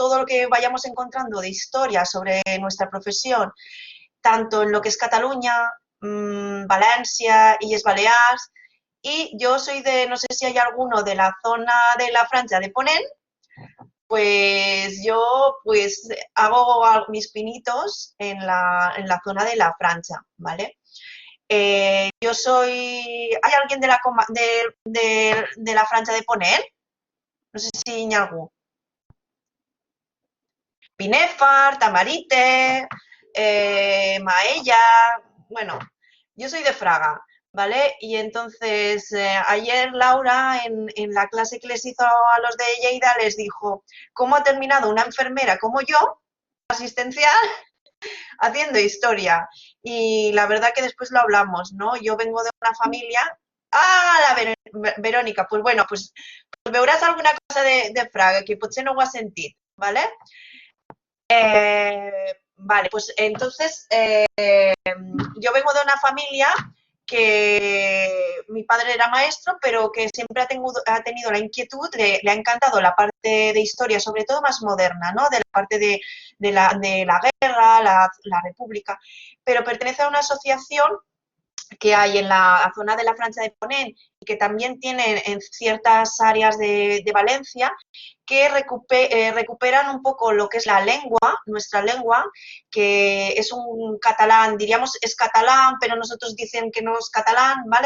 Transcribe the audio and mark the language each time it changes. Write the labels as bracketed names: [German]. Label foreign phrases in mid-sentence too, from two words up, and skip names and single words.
[Spanish] lo que vayamos encontrando de historia sobre nuestra profesión, tanto en lo que es Cataluña, Valencia, Illes Balears, y yo soy de, no sé si hay alguno de la zona de la Franja de Ponent, pues yo pues hago mis pinitos en la zona de la Franja, ¿vale? Yo soy... ¿Hay alguien de de la Franja de Ponent? [Catalan] No sé si hi ha algú. Binèfar, Tamarite, Maella, bueno, [Spanish] yo soy de Fraga, ¿vale? Y entonces ayer Laura en la clase que les hizo a los de Lleida les dijo, ¿cómo ha terminado una enfermera como yo, asistencial, haciendo historia? Y la verdad que después lo hablamos, ¿no? Yo vengo de una familia... Ah, Verónica, pues bueno, pues [Catalan] veuràs alguna cosa de Fraga que potser no ho has sentit, [Spanish] ¿vale? Vale, pues entonces yo vengo de una familia que mi padre era maestro, pero que siempre ha tenido la inquietud, le ha encantado la parte de historia, sobre todo más moderna, ¿no? De la parte de la guerra, la república, pero pertenece a una asociación que hay en la zona de la Franja de Ponent y que también tiene en ciertas áreas de Valencia, que recuperan un poco lo que es la lengua, nuestra lengua, que es un catalán, diríamos es catalán, pero nosotros dicen que no es catalán, ¿vale?